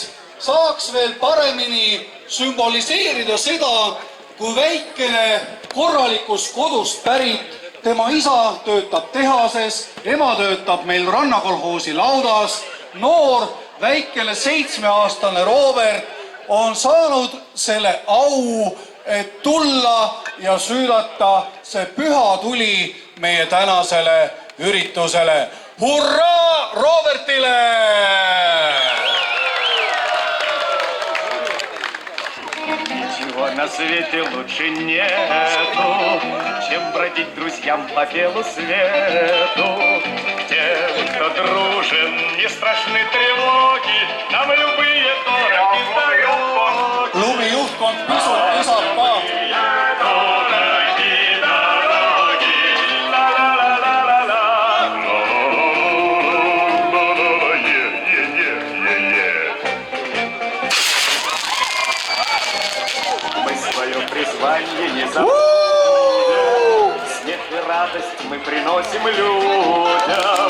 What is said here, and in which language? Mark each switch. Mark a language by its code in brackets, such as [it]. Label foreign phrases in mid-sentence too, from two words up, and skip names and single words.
[et] saaks veel paremini sümboliseerida seda, kui väikene korralikust kodust pärit, tema isa töötab tehases, ema töötab meil rannakolhoosi laudas, noor väikene 7-aastane Robert on saanud selle au, et tulla ja süüdata see püha tuli meie tänasele üritusele. Hurraa Robertile! [ru] Ничего на свете лучше нету, чем бродить друзьям по белу свету. Тем, кто дружит нужен, не страшны тревоги, нам любые дороги дороги. [et] klubi juhtkond pisut lisab ka. [ru] Дороги, дороги, ла-ла-ла-ла-ла-ла. Мы свое призвание не забудем, смех и радость мы приносим людям.